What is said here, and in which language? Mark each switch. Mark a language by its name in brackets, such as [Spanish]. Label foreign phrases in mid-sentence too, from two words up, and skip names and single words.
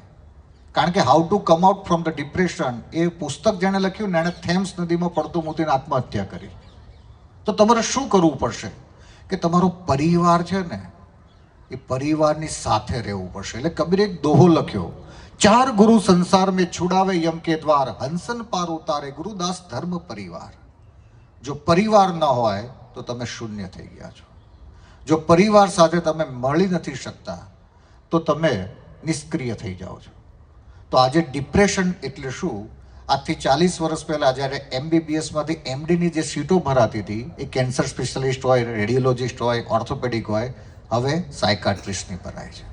[Gujarati] કારણ કે હાઉ ટુ કમ આઉટ ફ્રોમ ધ ડિપ્રેશન એ પુસ્તક જેણે લખ્યું ને એણે થેમ્સ નદીમાં પડતું મૂકીને આત્મહત્યા કરી. તો તમારે શું કરવું પડશે કે તમારો પરિવાર છે ને એ પરિવારની સાથે રહેવું પડશે. એટલે કબીરે એક દોહો લખ્યો, [Hindi] 4 गुरु संसार में छुड़ावे यम के द्वार, हंसन पार उतारे गुरुदास धर्म परिवार. [Gujarati] જો પરિવાર ન હોય તો તમે શૂન્ય થઈ ગયા છો. જો પરિવાર સાથે તમે મળી નથી શકતા તો તમે નિષ્ક્રિય થઈ જાઓ છો. તો આજે ડિપ્રેશન એટલે શું? આજથી 40 વર્ષ પહેલાં જ્યારે MBBSમાંથી MDની જે સીટો ભરાતી હતી એ [English] cancer specialist [Gujarati] હોય, રેડિયોલોજિસ્ટ હોય, ઓર્થોપેડિક હોય, હવે સાયકાટ્રિસ્ટની ભરાય છે.